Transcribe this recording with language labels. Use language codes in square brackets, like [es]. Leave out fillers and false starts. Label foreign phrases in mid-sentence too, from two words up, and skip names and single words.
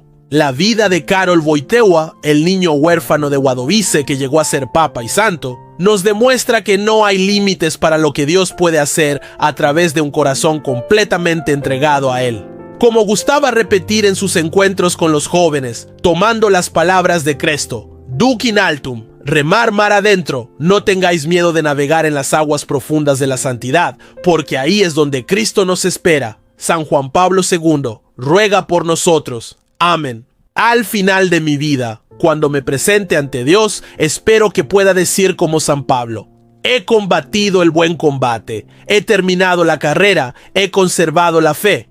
[es] La vida de Karol Wojtyła, el niño huérfano de Wadowice que llegó a ser papa y santo, nos demuestra que no hay límites para lo que Dios puede hacer a través de un corazón completamente entregado a Él. Como gustaba repetir en sus encuentros con los jóvenes, tomando las palabras de Cristo: [la] Duc in altum, [es] remar mar adentro, no tengáis miedo de navegar en las aguas profundas de la santidad, porque ahí es donde Cristo nos espera. San Juan Pablo II, ruega por nosotros. Amén. Al final de mi vida, cuando me presente ante Dios, espero que pueda decir como San Pablo: he combatido el buen combate, he terminado la carrera, he conservado la fe.